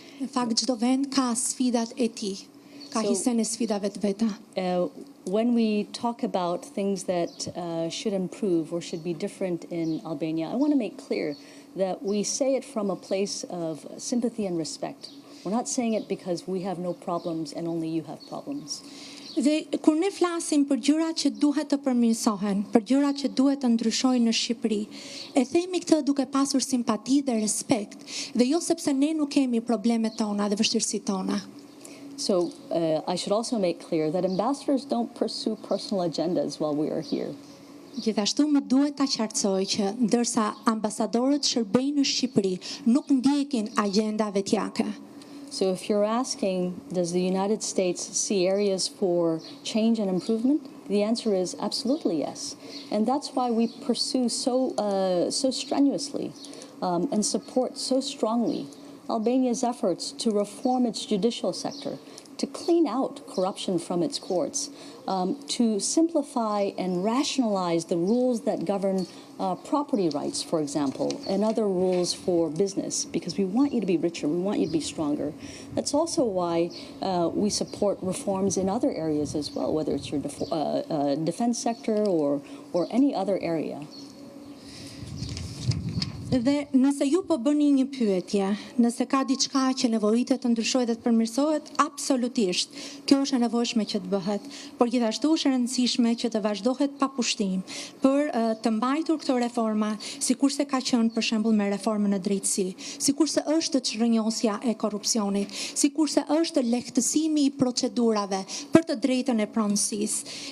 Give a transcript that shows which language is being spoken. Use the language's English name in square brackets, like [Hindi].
[Albanian] Në fakt, çdo vend ka sfidat e tij, ka hisen e sfidave të veta. [English] When we talk about things that should improve or should be different in Albania, I want to make clear that we say it from a place of sympathy and respect. We're not saying it because we have no problems and only you have problems. [Albanian] Dhe kur ne flasim për gjërat që duhet të përmirësohen, për gjërat që duhet të ndryshojnë në Shqipëri, e themi këtë duke pasur simpati dhe respekt, dhe jo sepse ne nuk kemi problemet tona dhe vështirësitë tona. [English] So I should also make clear that ambassadors don't pursue personal agendas while we are here. [Albanian] Gjithashtu më duhet ta qartësoj që ndërsa ambasadorët shërbejnë në Shqipëri, nuk ndjekin agenda vetjake. [English] So if you're asking, does the United States see areas for change and improvement? The answer is absolutely yes. And that's why we pursue so strenuously and support so strongly Albania's efforts to reform its judicial sector, to clean out corruption from its courts, to simplify and rationalize the rules that govern property rights, for example, and other rules for business, because we want you to be richer, we want you to be stronger. That's also why we support reforms in other areas as well, whether it's your defense sector or any other area. [Albanian] Dhe nëse ju po bëni një pyetje, nëse ka diçka që nevojitet të ndryshojë dhe të përmirësohet, absolutisht, kjo është e nevojshme që të bëhet, por gjithashtu është e rëndësishme që të vazhdohet pa pushtim për të mbajtur këto reforma, sikurse ka qenë për shembull me reformën e drejtësi, sikurse është çrrënjosja e korrupsionit, sikurse është lehtësimi I procedurave për të drejtën e pronësisë.